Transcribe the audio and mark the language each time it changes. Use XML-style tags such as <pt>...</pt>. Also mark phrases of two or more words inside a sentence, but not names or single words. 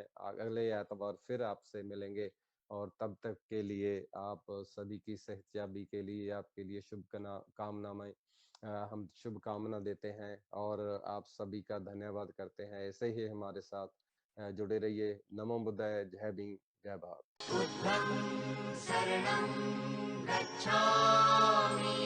<hi>अगले एतवार फिर आपसे मिलेंगे और तब तक के लिए आप सभी की सेहतयाबी के लिए, आपके लिए कामनाएं हम शुभकामना देते हैं और आप सभी का धन्यवाद करते हैं। ऐसे ही हमारे साथ जुड़े रहिए। नमो बुद्धाय, जय भीम, जय भारत।</hi> <pi>बुद्धं शरणं गच्छामि।</pi>